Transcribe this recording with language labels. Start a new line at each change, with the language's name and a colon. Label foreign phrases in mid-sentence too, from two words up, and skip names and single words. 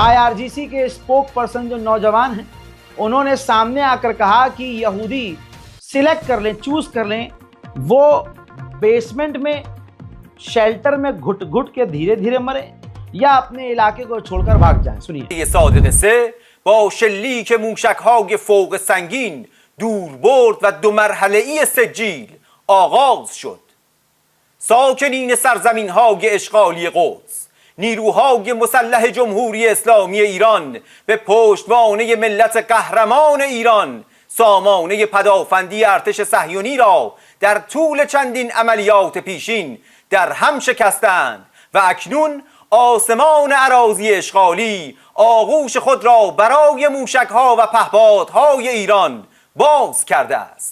Hindi: आईआरजीसी के
English: spokesperson
Hindi: जो नौजवान हैं, उन्होंने सामने आकर कहा कि यहूदी सिलेक्ट कर लें, चूज कर लें, वो बेसमेंट में शेल्टर में घुट घुट के धीरे धीरे मरे या अपने इलाके को छोड़कर भाग जाएं। सुनिए।
Persian: با شلیک موشک‌های فوق سنگین دوربرد و 2 مرحله‌ای سجیل آغاز شد. ساکنین سرزمین‌های اشغالی قدس، نیروهای مسلح جمهوری اسلامی ایران به پشتوانه ملت قهرمان ایران سامانه پدافندی ارتش صهیونی را در طول چندین عملیات پیشین در هم شکستند و اکنون آسمان اراضی اشغالی آغوش خود را برای موشک‌ها و پهپادهای ایران باز کرده است.